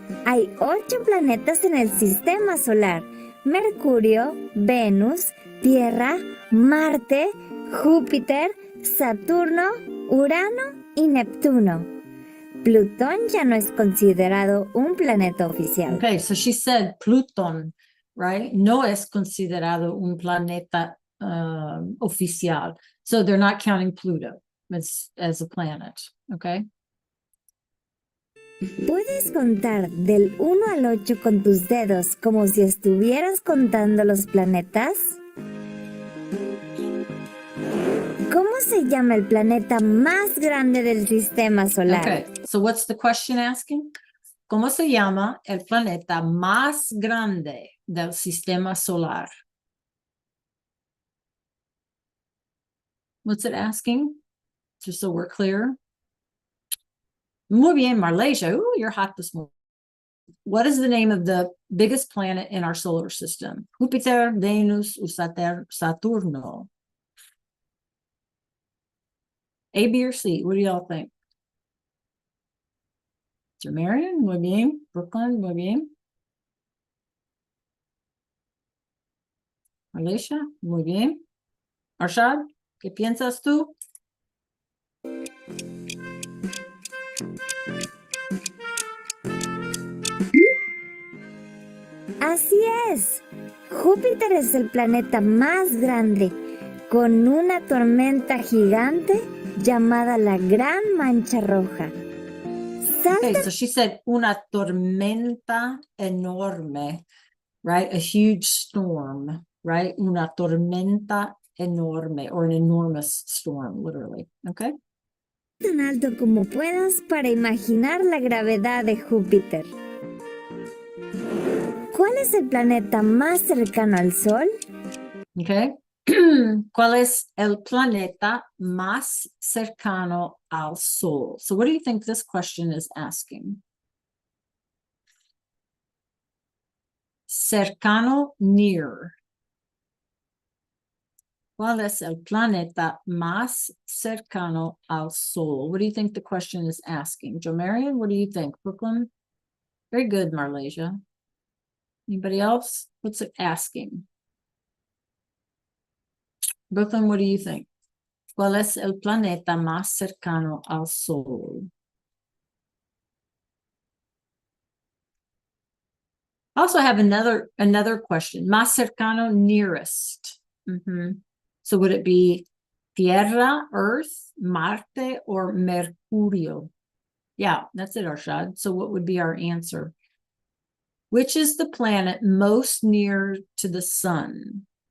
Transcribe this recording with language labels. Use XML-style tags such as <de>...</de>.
<es>Hay 8 planetas en el sistema solar. Mercurio, Venus, Tierra, Marte, Júpiter, Saturno, Urano y Neptuno. Plutón ya no es considerado un planeta oficial.</es> <en>Okay, so she said Plutón, right?</en> <es>No es considerado un planeta oficial.</es> <en>So they're not counting Pluto as a planet, okay?</en> <es>¿Puedes contar del 1 al 8 con tus dedos como si estuvieras contando los planetas? ¿Cómo se llama el planeta más grande del sistema solar?</es> <en>Okay, so what's the question asking?</en> <es>¿Cómo se llama el planeta más grande del sistema solar?</es> <en>What's it asking? Just so we're clear.</en> <es>Muy bien,</es> <en>Marlesia. Ooh, you're hot this morning. What is the name of the biggest planet in our solar system?</en> <es>Júpiter, Venus, or Saturno?</es> <en>A, B, or C? What do y'all think?</en> <es>Marion, muy bien. Brooklyn, muy bien. Alicia, muy bien. Arshad, ¿qué piensas tú? Así es. Júpiter es el planeta más grande, con una tormenta gigante llamada la Gran Mancha Roja.</es> <en>Okay, so she said</en> <es>una tormenta enorme,</es> <en>right? A huge storm, right?</en> <es>Una tormenta enorme,</es> <en>or an enormous storm, literally. Okay.</en> <es>Tan alto como puedas para imaginar la gravedad de Júpiter. ¿Cuál es el planeta más cercano al Sol?</es> <en>Okay.</en> <es>¿Cuál es el planeta más cercano al Sol?</es> <en>So what do you think this question is asking?</en> <es>Cercano, near. ¿Cuál es el planeta más cercano al Sol?</es> <en>What do you think the question is asking? Jo Marion, what do you think? Brooklyn? Very good, Marlesia. Anybody else? What's it asking? Brooklyn, what do you think?</en> <es>¿Cuál es el planeta más cercano al Sol?</es> <en>I also have another question.</en> <es>Más cercano,</es> <en>nearest. So would it be Tierra, Earth, Marte, or Mercurio? Yeah, that's it, Arshad. So what would be our answer? Which is the planet most near to the sun?</en>